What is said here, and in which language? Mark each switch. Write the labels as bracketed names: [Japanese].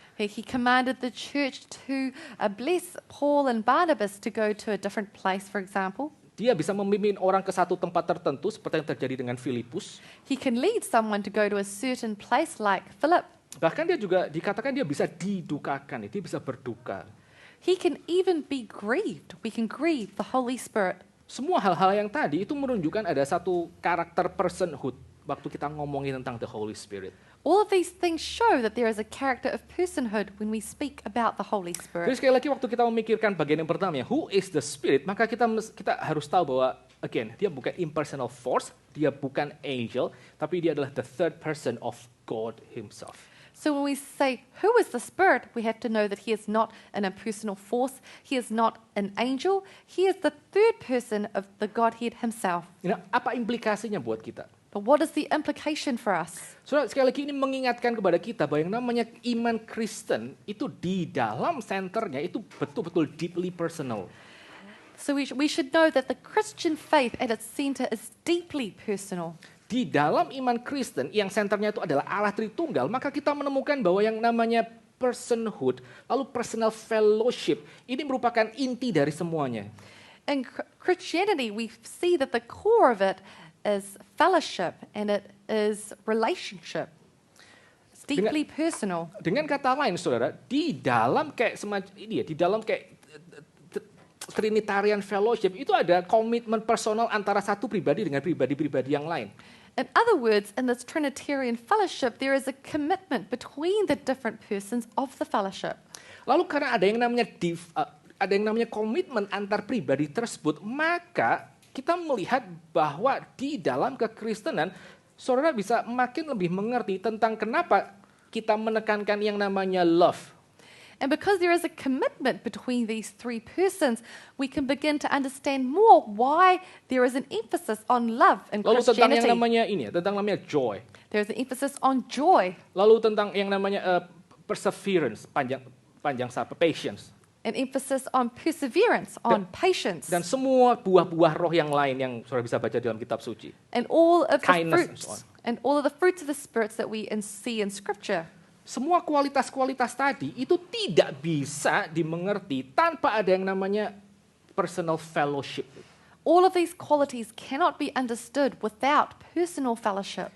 [English] He commanded the church to bless Paul and Barnabas to go to a different place, for example. [Indonesian] Dia bisa memimpin orang ke satu tempat tertentu seperti yang terjadi dengan Filipus. [English] He can lead someone to go to a certain place like Philip. [Indonesian] Bahkan dia juga dikatakan dia bisa didukakan, dia bisa berduka. [English] He can even be grieved. We can grieve the Holy Spirit. [Indonesian] Semua hal-hal yang tadi itu menunjukkan ada satu karakter personhood waktu kita ngomongin tentang [English] the Holy Spirit. All of these things show that there is a character of personhood when we speak about the Holy [Indonesian] Jadi [English] Spirit. [Indonesian] sekali lagi waktu kita memikirkan bagian yang pertama, [English] who is the Spirit, [Indonesian] maka kita harus tahu bahwa [English] again, [Indonesian] dia bukan impersonal force, dia bukan angel, tapi dia adalah [English] the third person of God himself. So when we say, who is the Spirit, we have to know that he is not an impersonal force, he is not an angel, he is the third person of the Godhead himself. [Indonesian] Nah, apa implikasinya buat kita? [English] But what is the implication for us? [Indonesian] Saudara, sekali lagi ini mengingatkan kepada kita bahwa yang namanya iman Kristen itu di dalam senternya itu betul-betul [English] deeply personal. So we should know that the Christian faith at its center is deeply personal. [Indonesian] Di dalam iman Kristen yang senternya itu adalah Allah Tritunggal, maka kita menemukan bahwa yang namanya personhood, lalu [English] personal fellowship, [Indonesian] ini merupakan inti dari semuanya. [English] In Christianity, we see that the core of it is fellowship and it is relationship. It's deeply personal. [Indonesian] Dengan kata lain, saudara, di dalam kayak semacam ini ya, di dalam kayak [English] Trinitarian fellowship [Indonesian] itu ada komitmen personal antara satu pribadi dengan pribadi-pribadi yang lain. [English] In other words, in this Trinitarian fellowship, there is a commitment between the different persons of the fellowship. [Indonesian] Lalu karena ada yang namanya komitmen antar pribadi tersebut, maka kita melihat bahwa di dalam kekristenan, saudara bisa makin lebih mengerti tentang kenapa kita menekankan yang namanya love. [English] And because there is a commitment between these three persons, we can begin to understand more why there is an emphasis on love in [Indonesian] Lalu tentang yang [English] Christianity. [Indonesian] namanya ini ya, tentang namanya joy. [English] There is an emphasis on joy. [Indonesian] Lalu tentang yang namanya perseverance, panjang sabar, patience. [English] An emphasis on perseverance, on patience. Dan semua buah-buah roh yang lain yang saudara bisa baca dalam kitab suci. And all of the Kindness and so fruits. And all of the fruits of the spirits that we see in Scripture. [Indonesian] Semua kualitas-kualitas tadi itu tidak bisa dimengerti tanpa ada yang namanya [English] personal fellowship. All of these qualities cannot be understood without personal fellowship.